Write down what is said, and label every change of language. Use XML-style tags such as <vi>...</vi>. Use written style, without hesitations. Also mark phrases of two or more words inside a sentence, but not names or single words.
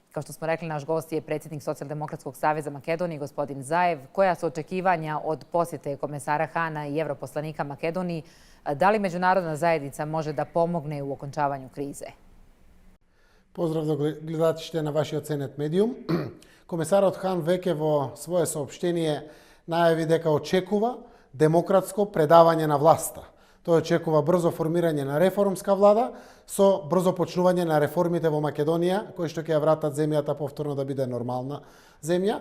<bs>Kao što smo rekli, naš gost je predsjednik Socijaldemokratskog saveza Makedonije, gospodin Zaev. Koja su očekivanja od posjete komesara Hana i evroposlanika Makedoniji? Da li međunarodna zajednica može da pomogne u okončavanju krize?</bs> <mk>Поздрав до гледачите на вашиот Ценет медиум. Комесарот Хан веќе во свое соопштение најави дека очекува демократско предавање на власта. Тој очекува брзо формирање на реформска влада со брзо почнување на реформите во Македонија, кои што ќе ја вратат земјата повторно да биде нормална земја.</mk>